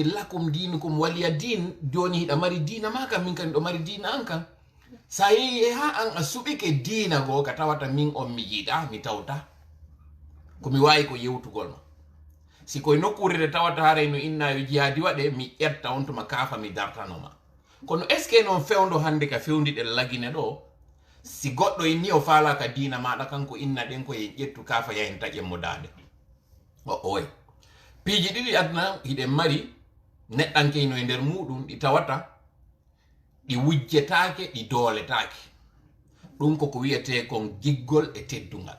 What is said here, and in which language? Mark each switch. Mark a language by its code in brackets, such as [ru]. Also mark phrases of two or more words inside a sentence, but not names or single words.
[ar] لكم دينكم ولي دين [ff] joni hiɗa mari diina ma kam min kadi ɗo mari diina an kan sa yehi e ha an a suɓike diina goo ka tawata min on mi yiɗa mi tawta komi wawi ko yewtugol ma si koye nokkurede tawata haray no innayo jihaadi waɗe mi ƴetta on tuma kaafa mi dartanoma kono [fr] est ce que [ff] noon fewdo hande ka fewdiɗen lagine ɗo si goɗɗo inni o faala ka diina maɗa kanko inna ɗen koye ƴettu kaafa yahen taƴen mo dande oy piiji ɗiɗi aduna hiɗen mari neɗɗankeyno e nder muɗum ɗi tawata ɗi wujjetake ɗi dooletake ɗum koko wiyete kon giggol e teddungal